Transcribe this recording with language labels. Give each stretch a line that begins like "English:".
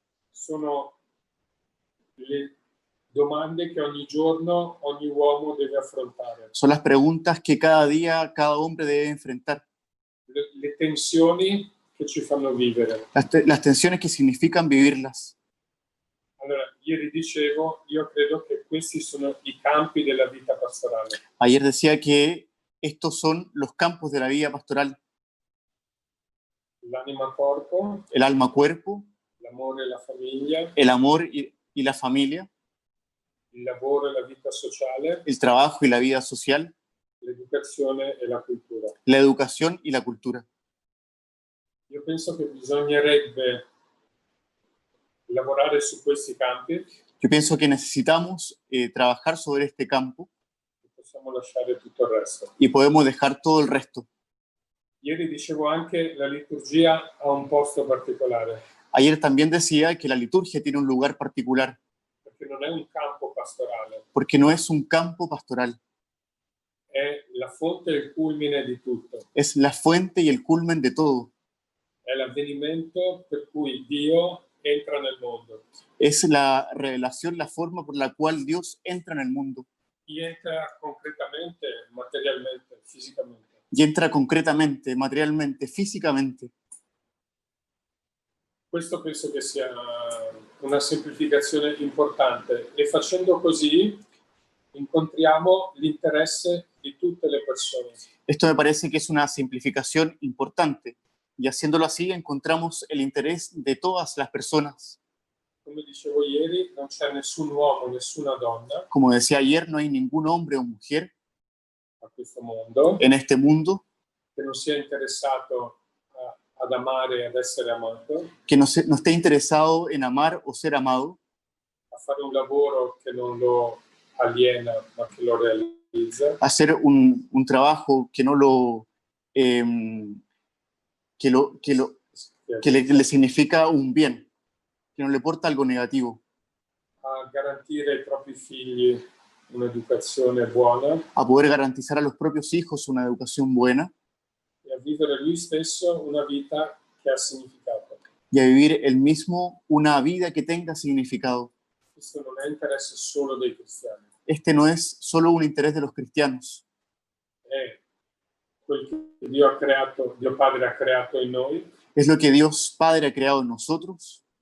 Italian: Sono le domande che ogni giorno ogni uomo deve affrontare.
Spanish: Son las preguntas que cada día cada hombre debe enfrentar.
Italian: Le tensioni che ci fanno vivere.
Spanish: Las tensiones que significan vivirlas.
Italian: Allora, ieri dicevo, io credo che questi sono i campi della vita pastorale.
Spanish: Ayer decía que estos son los campos de la vida pastoral.
Italian: L'anima corpo.
Spanish: El alma cuerpo.
Italian: L'amore e la famiglia.
Spanish: El amor y la familia.
Italian: Il lavoro e la vita sociale.
Spanish: El trabajo y la vida social.
Italian: L'educazione e la cultura.
Spanish: La educación y la cultura.
Italian: Io penso che bisognerebbe lavorare su questi campi.
Spanish: Yo pienso que necesitamos trabajar sobre este campo.
Italian: Possiamo lasciare tutto il resto.
Spanish: Y podemos dejar todo el resto.
Italian: Ieri dicevo anche la liturgia ha un posto particolare.
Spanish: Ayer también decía que la liturgia tiene un lugar particular.
Italian: Perché non è un campo pastorale.
Spanish: Porque no es un campo pastoral.
Italian: È la fonte e il culmine di tutto.
Spanish: Es la fuente y el culmen de todo.
Italian: È l'avvenimento per cui Dio entra nel mondo.
Spanish: Es la revelación, la forma por la cual Dios entra en el mundo. Y entra concretamente, materialmente, fisicamente. Y entra concretamente, materialmente, físicamente.
Italian: Questo penso che sia una semplificazione importante e facendo così incontriamo l'interesse di tutte le persone.
Spanish: Esto me parece que es una simplificación importante y haciéndolo así encontramos el interés de todas las personas.
Italian: Come dicevo ieri, non c'è nessun uomo, nessuna donna.
Spanish: Como decía ayer, no hay ningún hombre o mujer
Italian: a questo mondo,
Spanish: en este mundo
Italian: che non sia interessato ad amare e ad essere amato,
Spanish: que no esté interesado en amar o ser amado,
Italian: a fare un lavoro che non lo aliena ma che lo realizza,
Spanish: hacer un trabajo que no lo que le significa un bien, que no le porta algo negativo,
Italian: a garantire ai propri figli un'educazione buona,
Spanish: a poder garantizar a los propios hijos una educación buena
Italian: e a vivere lui stesso una vita che ha significato.
Spanish: y a vivir él mismo una vida que tenga significado.
Italian: Questo non è interesse solo dei cristiani,
Spanish: Este no es solo un interés de los cristianos,
Italian: è quel che Dio ha creato, Dio Padre ha creato in noi
Spanish: es lo que Dios Padre ha creado en nosotros